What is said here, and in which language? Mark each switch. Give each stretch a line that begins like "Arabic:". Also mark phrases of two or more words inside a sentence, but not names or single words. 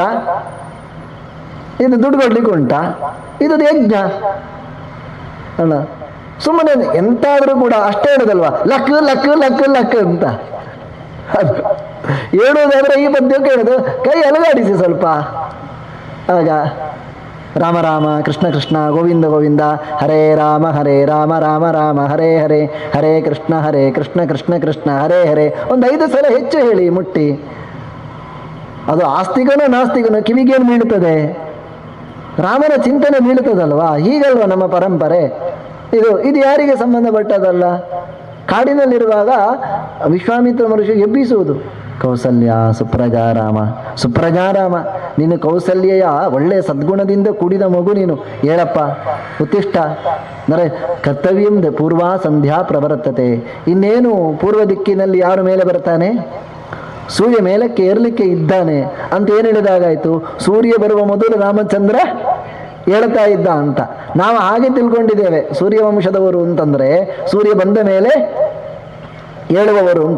Kannada: ಇದು ದುಡ್ಡು ಕೊಡ್ಲಿಕ್ಕೆ ಉಂಟಾ? ಇದು ಯಜ್ಞ ಅಲ್ಲ. ಸುಮ್ಮನೆ ಎಂತಾದ್ರೂ ಕೂಡ ಅಷ್ಟೇ ಹೇಳುದಲ್ವಾ, ಲಕ್ ಲಕ್ ಲಕ್ ಲಕ್ ಅಂತ. ಅದು ಹೇಳುವುದಾದ್ರೆ ಈ ಪದ್ಯಕ್ಕೆ ಹೇಳುದು, ಕೈ ಅಲಗಾಡಿಸಿ ಸ್ವಲ್ಪ. ಆಗ
Sanskrit: ರಾಮ ರಾಮ ಕೃಷ್ಣ ಕೃಷ್ಣ ಗೋವಿಂದ ಗೋವಿಂದ ಹರೇ ರಾಮ ರಾಮ ರಾಮ ಹರೇ ಹರೇ ಹರೇ ಕೃಷ್ಣ ಕೃಷ್ಣ ಕೃಷ್ಣ ಹರೇ ಹರೇ
Kannada: ಒಂದು 5 ಸಲ ಹೆಚ್ಚು ಹೇಳಿ ಮುಟ್ಟಿ. ಅದು ಆಸ್ತಿಕನೋ ನಾಸ್ತಿಕನೋ ಕಿವಿಗೇನು ಬೀಳುತ್ತದೆ? ರಾಮನ ಚಿಂತನೆ ಬೀಳುತ್ತದಲ್ವಾ? ಹೀಗಲ್ವ ನಮ್ಮ ಪರಂಪರೆ. ಇದು ಯಾರಿಗೆ ಸಂಬಂಧಪಟ್ಟದಲ್ಲ? ಕಾಡಿನಲ್ಲಿರುವಾಗ ವಿಶ್ವಾಮಿತ್ರ ಮಹರ್ಷಿ ಎಬ್ಬಿಸುವುದು.
Sanskrit: ಕೌಸಲ್ಯ ಸುಪ್ರಜಾರಾಮ
Kannada: ನೀನು ಕೌಸಲ್ಯೆಯ ಒಳ್ಳೆಯ ಸದ್ಗುಣದಿಂದ ಕೂಡಿದ ಮಗು ನೀನು. ಹೇಳಪ್ಪ ಉತ್ತಿಷ್ಠ ಅಂದರೆ
Sanskrit: ಕರ್ತವ್ಯಂ ಪೂರ್ವಾ ಸಂಧ್ಯಾ ಪ್ರವರ್ತತೆ.
Kannada: ಇನ್ನೇನು ಪೂರ್ವ ದಿಕ್ಕಿನಲ್ಲಿ ಯಾರ ಮೇಲೆ ಬರ್ತಾನೆ? ಸೂರ್ಯ ಮೇಲಕ್ಕೆ ಏರ್ಲಿಕ್ಕೆ ಇದ್ದಾನೆ ಅಂತ ಏನು ಹೇಳಿದಾಗಾಯ್ತು? ಸೂರ್ಯ ಬರುವ ಮೊದಲು ರಾಮಚಂದ್ರ ಹೇಳ್ತಾ ಇದ್ದ ಅಂತ. ನಾವು ಹಾಗೆ ತಿಳ್ಕೊಂಡಿದ್ದೇವೆ ಸೂರ್ಯವಂಶದವರು ಅಂತಂದ್ರೆ ಸೂರ್ಯ ಬಂದ ಮೇಲೆ ಹೇಳುವವರು ಅಂತ.